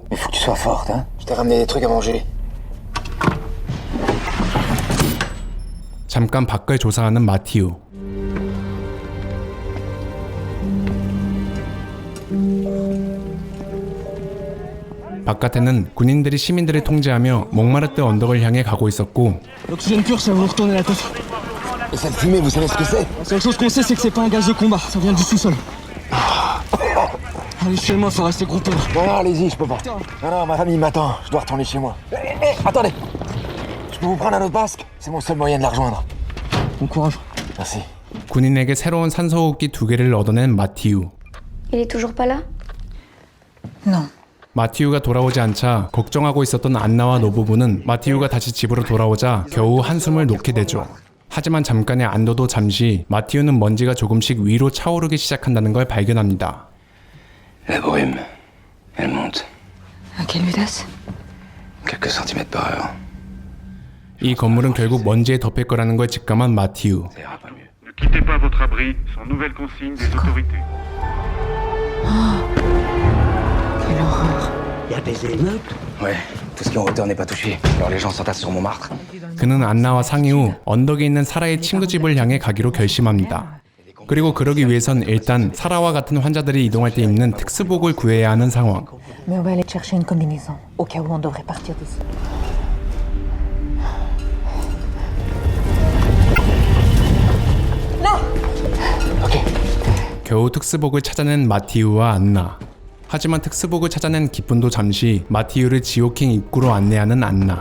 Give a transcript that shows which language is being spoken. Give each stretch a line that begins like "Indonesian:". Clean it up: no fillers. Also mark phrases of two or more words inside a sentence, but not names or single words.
French: Il faut que tu sois forte, hein. Je t'ai ramené des trucs à manger.
Korean: 잠깐 밖을 조사하는 마티유. 바깥에는 군인들이 시민들을 통제하며 몽마르트 언덕을 향해 가고 있었고
French: L'oxygène pur, ça va vous retourner la tête. Et cette fumée, vous savez ce que c'est? La seule chose qu'on sait, c'est que c'est pas un gaz de combat, ça vient du sous-sol. Allez, chez moi, faut rester groupé. Non, non, allez-y, je peux pas. Non, non, ma famille m'attend, je dois retourner chez moi. Attendez. Je peux vous prendre un autre masque? C'est mon seul moyen de la rejoindre. Bon courage. Merci.
Korean: 군인에게 새로운 산소호흡기 2개를 얻어낸 마티유.
French: Il est toujours pas là? Non.
Korean: 마티유가 돌아오지 않자 걱정하고 있었던 안나와 노부부는 마티유가 다시 집으로 돌아오자 겨우 한숨을 놓게 되죠. 하지만 잠깐의 안도도 잠시 마티유는 먼지가 조금씩 위로 차오르기 시작한다는 걸 발견합니다.
French: La brume, elle monte. À quelle vitesse? Quelques centimètres par heure.
Korean: 이 건물은 결국 먼지에 덮일 거라는 걸 직감한 마티유.
French: Ça ira pas mieux. Ne quittez pas votre abri sans nouvelle consigne des autorités. Quelle horreur. Il y a des émeutes? Ouais, Tout ce qui est en hauteur n'est pas touché. Alors les gens s'entassent sur Montmartre.
Korean: 그는 안나와 상의 후 언덕에 있는 사라의 친구 집을 향해 가기로 결심합니다. 그리고 그러기 위해선 일단 사라와 같은 환자들이 이동할 때 입는 특수복을 구해야 하는 상황.
French: Mais on va aller te chercher une combinaison, au cas où on devrait partir d'ici.
Korean: 겨우 특수복을 찾아낸 마티우와 안나. 하지만 특수복을 찾아낸 기쁜도 잠시 마티우를 지오킹 입구로 안내하는 안나.